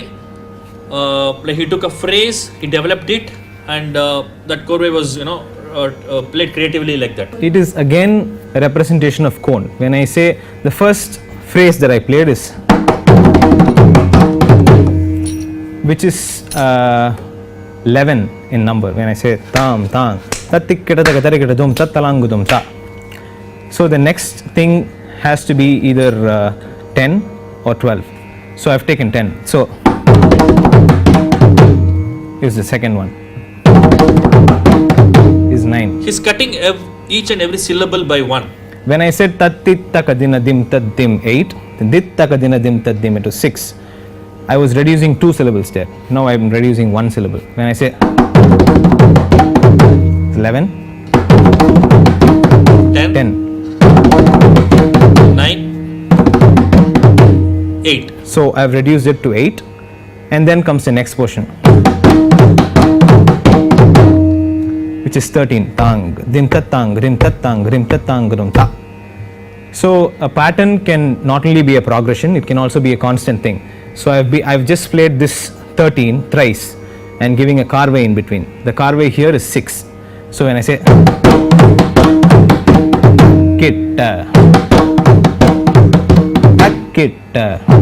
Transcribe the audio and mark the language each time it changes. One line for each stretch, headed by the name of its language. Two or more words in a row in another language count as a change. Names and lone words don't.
English: Like he took a phrase, he developed it, and that Korvai was played creatively like that. It is again a representation of cone. When I say the first phrase that I played is, which is 11 in number. When I say tam tam, tatikadum tatalangudum ta. So the next thing has to be either 10 or 12. So I've taken 10. So here's the second one. Is 9. He's cutting each and every syllable by one. When I said tattitakadina dim taddim 8, dittakadina dim taddim, it was 6. I was reducing 2 syllables there. Now I'm reducing 1 syllable. When I say 11, 10. 9, 8. So I've reduced it to 8, and then comes the next portion, which is 13. Tang, dim tatang, rim tatang, rim tatang, rum ta. So a pattern can not only be a progression, it can also be a constant thing. So I've just played this 13 thrice and giving a Korvai in between. The Korvai here is 6. So when I say kitta, kitta,